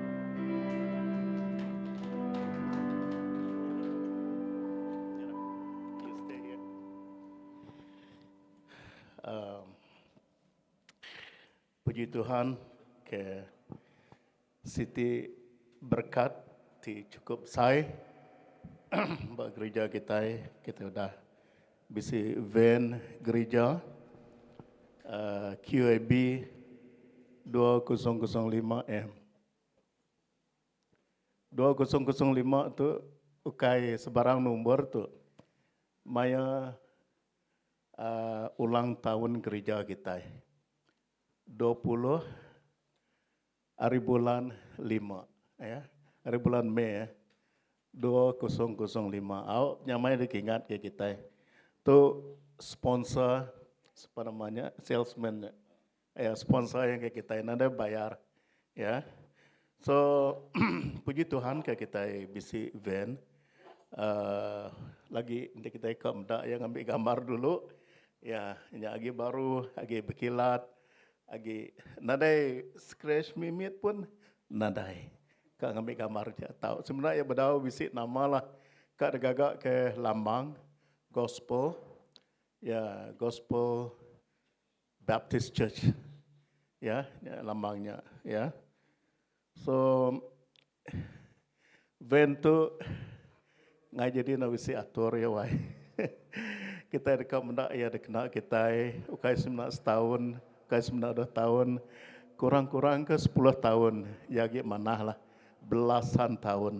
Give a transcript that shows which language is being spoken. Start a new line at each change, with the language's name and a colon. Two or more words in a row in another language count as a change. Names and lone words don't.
Malay: Puji Tuhan ke Siti berkat di cukup saya buat gereja kita udah bisa van gereja
Iban: QAB 2005M 2005 tu ukai sebarang nomor tu maya ulang tahun gereja kita 20 hari bulan 5 ya, hari bulan Mei 2005. Awak nyamai diingat ke kita.
Malay: Tu sponsor apa namanya? Salesman ya, sponsor yang ke kita nanti bayar ya.
Iban: So puji Tuhan ke kita bisi van lagi nanti kita ke yang ambil gambar dulu. Ya, agi baru, agi berkilat, agi nadai scratch mimit pun nadai. Kak ngambil gambar je tahu. Sebenarnya berdau bisik nama lah. Kak degagak ke lambang gospel. Ya, Gospel Baptist Church. Ya, lambangnya ya. So van tu ngai jadi na bisi atur ya wai. Kita dekat mendak ya dekena kita ukai semena setahun, ukai semena 2 tahun, kurang-kurang ke 10 tahun, ya gi manah lah, belasan tahun.